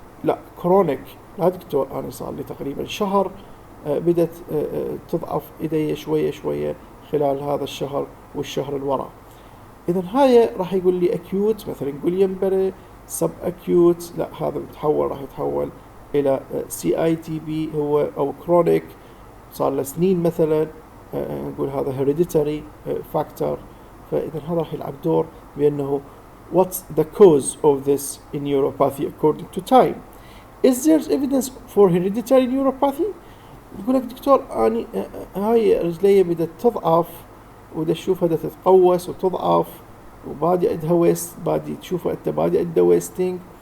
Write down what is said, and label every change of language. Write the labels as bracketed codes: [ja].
[ar] لا كرونيك لا دكتور أنا صار لي تقريبا شهر بدت تضعف إيدي شوية شوية خلال هذا الشهر والشهر الورا. إذن هاي راح يقول لي أكيوت، مثلا يقول ينبري. سب أكيوت لا هذا راح يتحول إلى CITB هو، أو كرونيك صار له سنين مثلا، نقول هذا hereditary factor. فإذا هذا راح يلعب دور بأنه [en] what's the cause of this neuropathy according to time. Is there evidence for hereditary neuropathy؟ [ar] يقول لك دكتور أنا هاي رجلي بدأت تضعف ودا تشوفها بدأت تتقوس وتضعف وبادي عندها ويست، بادي تشوفها أنت بادي عندها ويستينج.